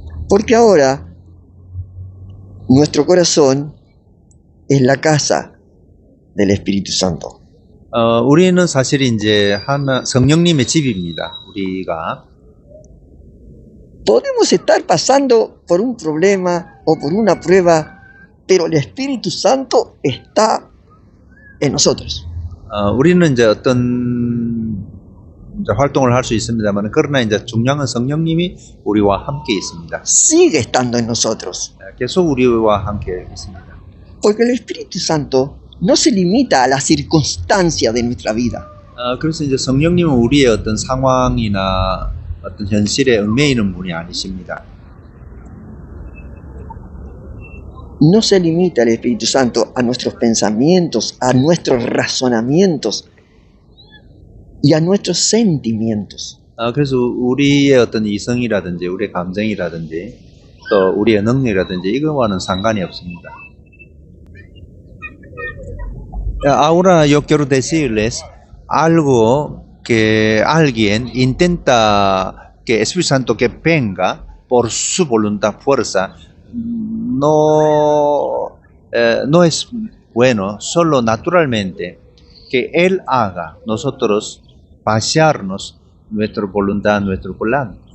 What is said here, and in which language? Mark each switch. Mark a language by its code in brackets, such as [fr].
[es] Porque ahora nuestro corazón es la casa del Espíritu Santo. [ko] 우리는 사실 이제 성령님의 집입니다. 우리가 [es] Podemos estar pasando por un problema o por una prueba, pero el Espíritu Santo está en nosotros. [ko] 우리는 이제 어떤 이제 활동을 할 수 있습니다만 그러나 이제 중요한 건 성령님이 우리와 함께 있습니다. [es] Sigue estando en nosotros. [ko] 계속 우리와 함께 있습니다. [es] Porque el Espíritu Santo no se limita a la circunstancia de nuestra vida. [ko] 그래서 이제 성령님은 우리의 어떤 상황이나 어떤 현실에 얽매이는 분이 아니십니다. [es] No se limita el Espíritu Santo a nuestros pensamientos, a nuestros razonamientos y a nuestros sentimientos. [ko] 그래서 우리의 어떤 이성이라든지 우리의 감정이라든지 또 우리의 능력이라든지 이거와는 상관이 없습니다. [es] Ahora yo quiero decirles algo que alguien intenta que el Espíritu Santo que venga por su voluntad, fuerza, no es bueno, solo naturalmente que Él haga nosotros pasearnos nuestra voluntad, nuestro plan.